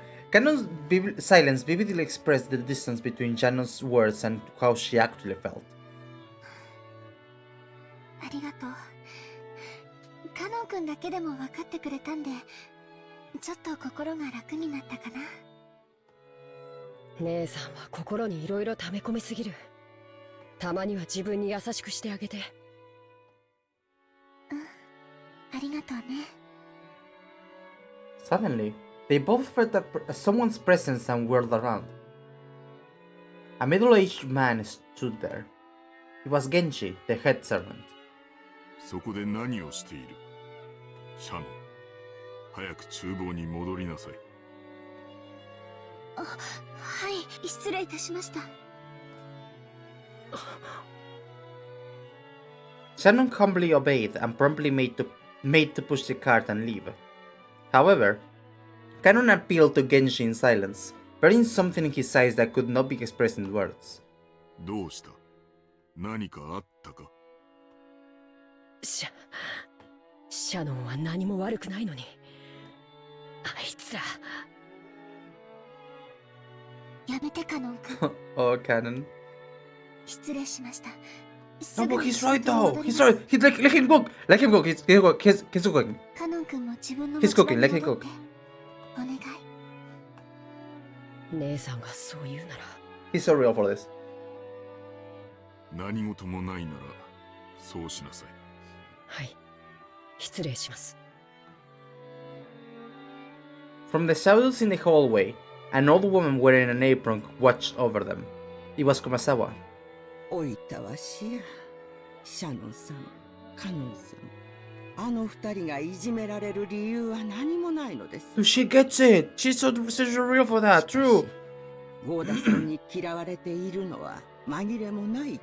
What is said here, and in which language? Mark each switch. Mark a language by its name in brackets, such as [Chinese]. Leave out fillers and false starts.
[English] Cannon's silence vividly expressed the distance between Shannon's words and how she actually felt. [Japanese] ありがとう。カノン君だけでも分かってくれたんで、ちょっと心が楽になったかな。姉さんは心にいろいろ溜め込みすぎる。たまには自分に優しくしてあげて。ありがとうね。 [English] Suddenly, they both felt someone's presence and whirled around. A middle-aged man stood there. It was Genji, the head servant. [Japanese] そこで何をしている？シャノン、早く厨房に戻りなさい。はい、失礼いたしました。 [English] Shannon humbly obeyed and promptly made to push the cart and leave. However, Cannon appealed to Genji in silence, bearing something in his eyes that could not be expressed in words. [Japanese] どうした？何かあったか？シャノンは何も悪くないのに。あいつら。やめて、カノン君。 [English] Oh, Cannon. [Japanese] 失礼しました。 [English] No, but he's right though. He's right. Let him cook. Let him cook. He's cooking. [Japanese] カノン君も自分の [English] He's cooking. Let him [Japanese] 持ち場に戻っ [English] cook. [Japanese] てお願い。姉さんがそう言うなら。 [English] He's so real for this. [Japanese] 何事もないならそうしなさい。はい。失礼します。 [English] From the shadows in the hallway, an old woman wearing an apron watched over them. It was Kumasawa. [Japanese] おいたわしや。シャノンさん、カノンさん。あの二人がいじめられる理由は何もないのです。 [English] She gets it. She's so real for that. True. [Japanese] ゴーダさんに嫌われているのは紛れもない。